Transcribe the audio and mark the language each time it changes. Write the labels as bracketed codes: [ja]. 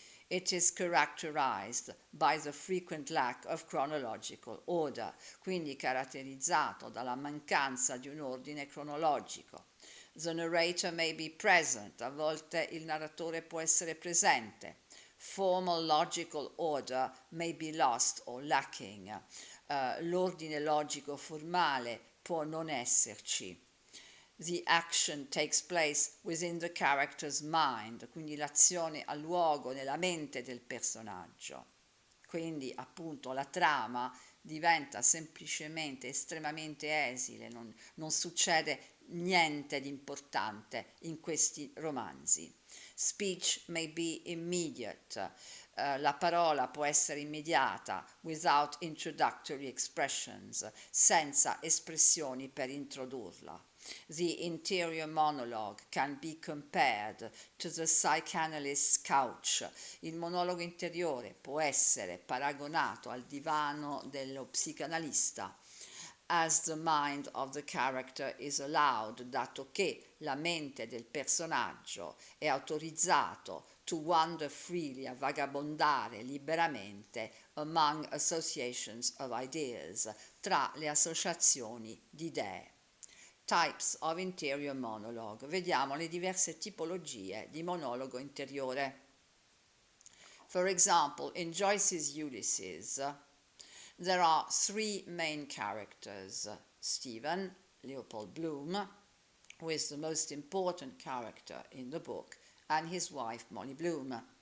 [en] It is characterized by the frequent lack of chronological order, [it] quindi caratterizzato dalla mancanza di un ordine cronologico. [en] The narrator may be present, [it] a volte il narratore può essere presente. [en] Formal logical order may be lost or lacking. [it] L'ordine logico formale può non esserci. [en] The action takes place within the character's mind, [it] quindi l'azione ha luogo nella mente del personaggio. Quindi appunto la trama diventa semplicemente estremamente esile, non succede niente di importante in questi romanzi. [en] Speech may be immediate, [it] la parola può essere immediata, [en] without introductory expressions, [it] senza espressioni per introdurla. [en] The interior monologue can be compared to the psychanalyst's couch. [it] Il monologo interiore può essere paragonato al divano dello psicanalista. [en] As the mind of the character is allowed, [it] dato che la mente del personaggio è autorizzato [en] to wander freely, [it] a vagabondare liberamente [en] among associations of ideas, [it] tra le associazioni di idee. [en] Types of interior monologue. [it] Vediamo le diverse tipologie di monologo interiore. [en] For example, in Joyce's Ulysses, there are three main characters: Stephen, Leopold Bloom, who is the most important character in the book, and his wife, Molly Bloom.